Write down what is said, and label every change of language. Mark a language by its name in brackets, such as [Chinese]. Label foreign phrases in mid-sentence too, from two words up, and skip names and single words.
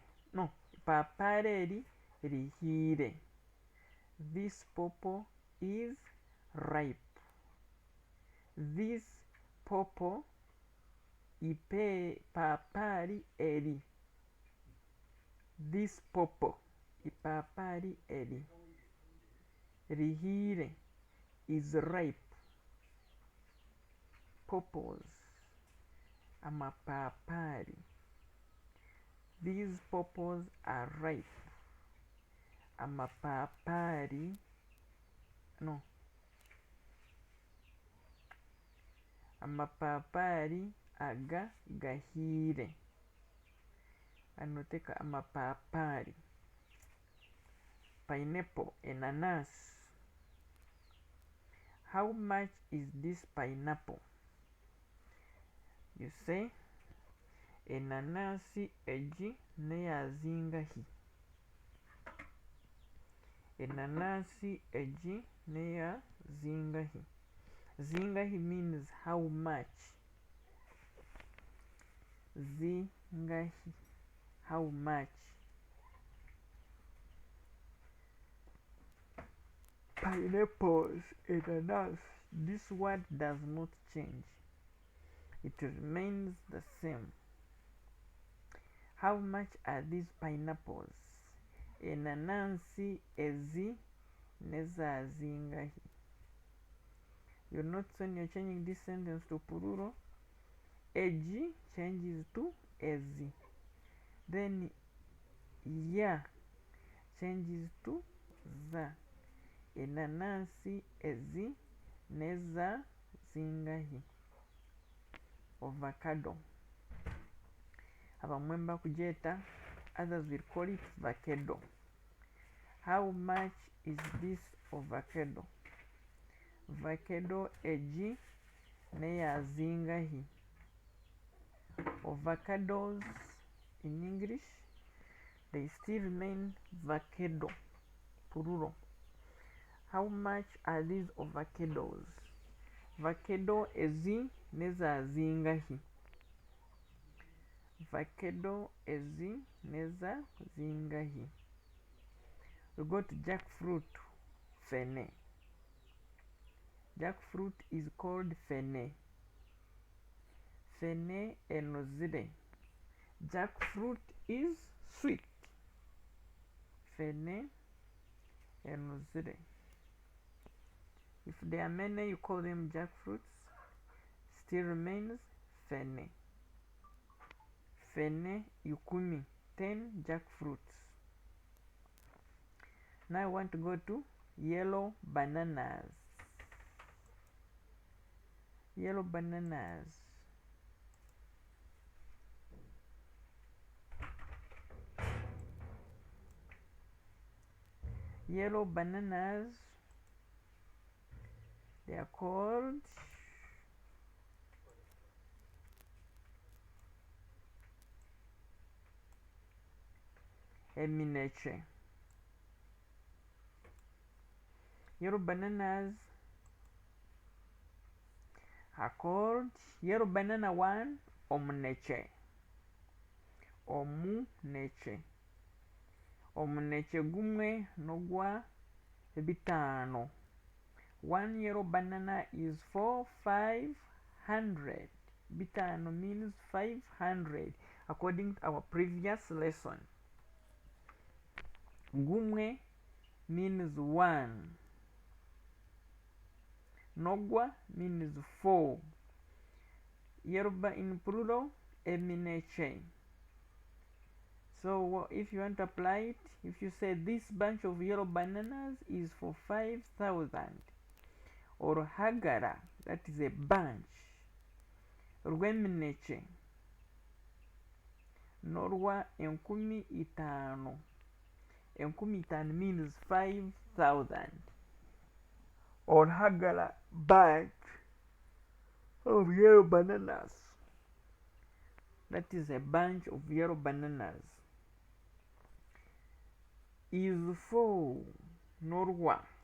[Nyankole] No, ipapari eri rihire. [English] This popo is ripe. This popo [Nyankole] ipapari eri. [English] This popo [Nyankole] ipapari eri rihire [English] is ripe. [Nyankole] Popos amapapari. [English] These popos are ripe. [Nyankole] Amapapari. No. Amapapari aga gahire. Anoteka amapapari. [English] Pineapple, ananas. How much is this pineapple? You say [Nyankole] enanasi eji neyazingahi. Enanasi eji neyazingahi. [English] Zingahi means how much. Zingahi, how much. Pineapples, ananas. This word does not change. It remains the same. How much are these pineapples? [Nyankole] Enanasi ezi nezazingahi. [English] You notice when you're changing this sentence to plural, eji changes to ezi. Then ya changes to za. [Nyankole] Enanasi ezi nezazingahi. Avocado. Abamwemba kujeta, [English] others will call it vakedo. How much is this avocado? [Nyankole] Vakedo eji neyazingahi. [English] Avocados in English, they still remain vakedo, plural. How much are these avocados? [Nyankole] Vakedo ezi nezazingahi. Vakedo ezi nezazingahi. [English] We go to jackfruit, fene. Jackfruit is called fene. [Nyankole] Fene enozire. [English] Jackfruit is sweet. [Nyankole] Fene enozire. [English] If there are many, you call them jackfruits. Still remains fene. [Nyankole] Fene yukumi, 10 jackfruits. [English] Now I want to go to yellow bananas. Yellow bananas. Yellow bananas, they are called eminece. Yellow bananas are called yellow banana 1 omunece. [Nyankole] Omunece. Omunece gumwe nogwa bitano. [English] One yellow banana is for 500. Bitano means 500 according to our previous lesson. Gumwe means 1. Nogwa means 4. Yoruba in plural, eminece. So if you want to apply it, if you say this bunch of yellow bananas is for 5,000, or hagara, that is a bunch, [Nyankole] rw'emineke n'orwa enkumi itaano. Enkumi itaano [English] means 5,000. Or hagara, bunch of yellow bananas, that is a bunch of yellow bananas, is for norwa.